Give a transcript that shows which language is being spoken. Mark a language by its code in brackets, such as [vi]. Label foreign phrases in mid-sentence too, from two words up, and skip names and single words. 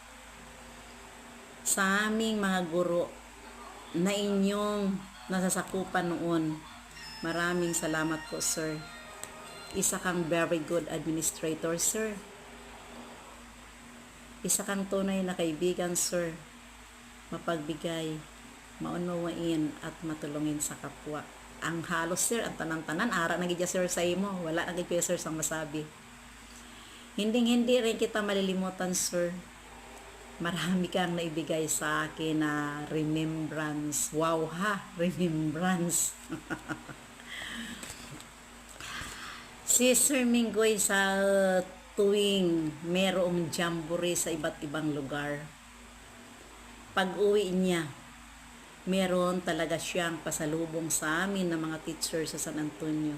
[tl] Sa aming mga guro na inyong nasasakupan noon, maraming salamat po, Sir. Isa kang [en] very good administrator, [tl] Sir. Isa kang tunay na kaibigan, Sir. Mapagbigay, maunawain at matulungin sa kapwa. [hil] ang halos sir, ang tanan-tanan, ara na gidya sir sa imo, wala na gid sir sang masabi. [tl] Hindi rin kita malilimutan sir. Marami kang naibigay sa akin na remembrance. Wow ha, remembrance. Si Sir Minggoy sa tuwing merong jamboree sa iba't ibang lugar, pag-uwi niya, meron talaga siyang pasalubong sa amin ng mga teachers sa San Antonio.